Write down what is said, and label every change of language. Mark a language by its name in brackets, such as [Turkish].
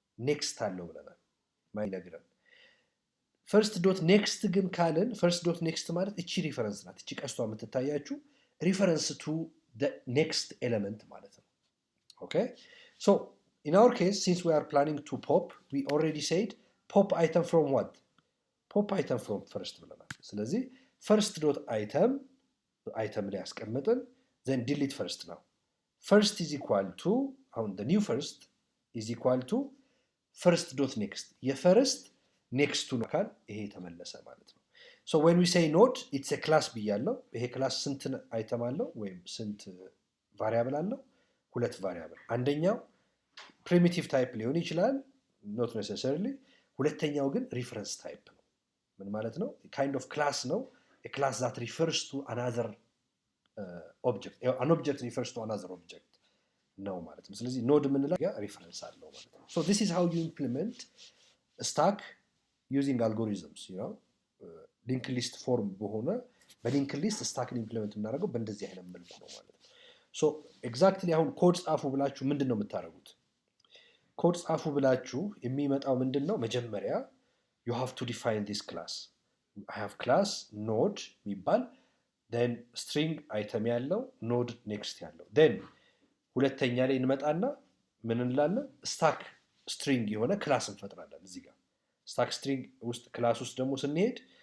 [Amharic] ኔክስት አለው ብለናል። ማይነግረን ፈርስት ዶት ኔክስት ግን ካልን ፈርስት ዶት ኔክስት ማለት እቺ ሪፈረንስ ናት። እቺ ቀስቷ የምትታያችሁ ሪፈረንስ ቱ ኔክስት ኤሌመንት ማለት ነው። ኦኬ ሶ [English] in our case, since we are planning to pop, we already said pop item from what? Pop item from [Amharic] first ብለናል። ስለዚህ first dot item ላይ ያስቀምጥን [English] then delete first [Amharic] ነው። first is equal to አሁን [English] the new first is equal to first dot next [Amharic] የፈርስት ኔክስቱ ነው ካል ይሄ ተመለሰ ማለት ነው። [English] so when we say node it's a class [Amharic] ብያለው። ይሄ ክላስ ስንት አይተም አለው ወይም ስንት ቫሪያብል አለው? ሁለት ቫሪያብል። አንደኛው ፕሪሚቲቭ ታይፕ ሊሆን ይችላል [English] not necessarily። [Amharic] ሁለተኛው ግን ሪፈረንስ ታይፕ ነው። ምን ማለት ነው? [English] kind of class ነው። a class that refers to another object. an object refers to another object [Amharic] ነው ማለት ነው። ስለዚህ ኖድ የምንለው ሪፈረንስ አለው ማለት ነው። [English] so this is how you implement a stack using algorithms, you know, linked list form [Amharic] በሆነ በሊንክድ ሊስት ስታክን ኢምፕሊመንት የምናደርገው በእንደዚህ አይነት መልኩ ነው ማለት ነው። [English] so exactly [Amharic] አሁን ኮድ ጻፉ ብላችሁ ምንድን ነው የምታደርጉት? ኮድ ጻፉ ብላችሁ የሚመጣው ምንድን ነው? መጀመሪያ [English] you have to define this class. I have class node [Amharic] የሚባል then string item ያለው node next ያለው then ሁለተኛ ላይ እንመጣና ምን እንላለን stack string የሆነ ክላስ እንፈጥራለን እዚህ ጋር stack string ውስጥ ክላስ ውስጥ ደግሞ ስንሄድ